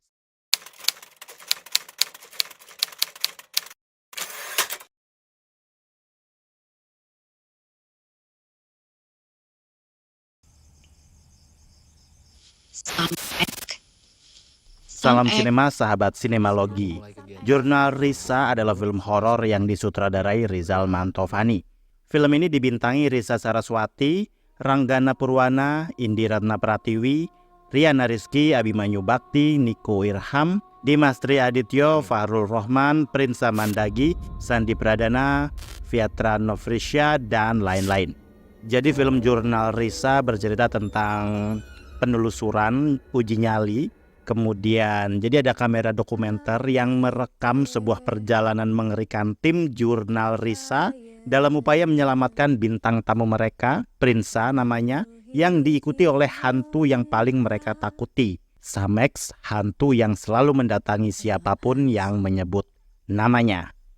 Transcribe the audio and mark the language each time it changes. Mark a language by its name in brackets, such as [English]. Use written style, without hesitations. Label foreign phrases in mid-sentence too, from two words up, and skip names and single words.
[Indonesian] Salam sinema sahabat sinemalogi. Jurnal Risa adalah film horor yang disutradarai Rizal Mantovani. Film ini dibintangi Risa Saraswati, Ranggana Purwana, Indi Ratna Pratiwi, Riana Rizky, Abimanyu Bakti, Niko Irham, Dimas Tri Adityo, Fahrul Rohman, Prinsa Mandagi, Sandi Pradana, Fiatra Novrisya, dan lain-lain. Jadi film Jurnal Risa bercerita tentang penelusuran uji nyali. Kemudian jadi ada kamera dokumenter yang merekam sebuah perjalanan mengerikan tim Jurnal Risa dalam upaya menyelamatkan bintang tamu mereka, Prinsa namanya, yang diikuti oleh hantu yang paling mereka takuti, Samex, hantu yang selalu mendatangi siapapun yang menyebut namanya.